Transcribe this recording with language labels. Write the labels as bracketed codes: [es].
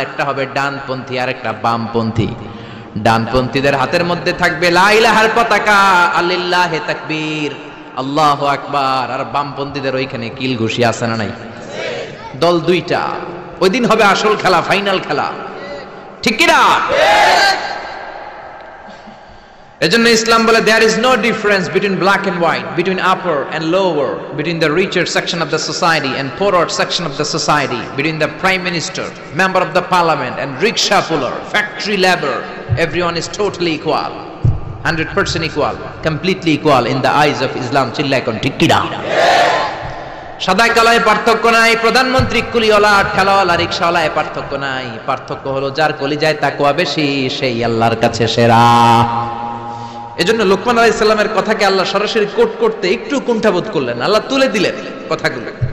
[bn] একটা হবে ডানপন্থী আর একটা বামপন্থী। ডানপন্থীদের হাতের মধ্যে থাকবে লা ইলাহার পতাকা, আলিল্লাহে তাকবীর, আল্লাহু আকবার। আর বামপন্থীদের ওইখানে কিল ঘুষি আছে না নাই? দল দুইটা। ওই দিন হবে আসল খেলা, ফাইনাল খেলা, ঠিক কি না? এজন্য ইসলাম বলে [en] there is no difference between black and white, between upper and lower, between the richer section of the society and poorer section of the society, between the prime minister, member of the parliament and rickshaw puller, factory labor. Everyone is totally equal, 100% equal, completely equal in the eyes of Islam. [bn] চিল্লায় কোন, ঠিক কি না? সাদা কালায় পার্থক্য নাই, প্রধানমন্ত্রী কুলিওয়ালা ঠেলাওয়ালা রিকশাওয়ালায় পার্থক্য নাই। পার্থক্য হলো যার কলিজায় তাকওয়া বেশি সেই আল্লাহর কাছে সেরা। এজন্য লোকমান আলাইহিস সালামের কথাকে আল্লাহ সরাসরি কোট করতে একটু কুণ্ঠাবোধ করলেন, আল্লাহ তুলে দিলেন কথাগুলো।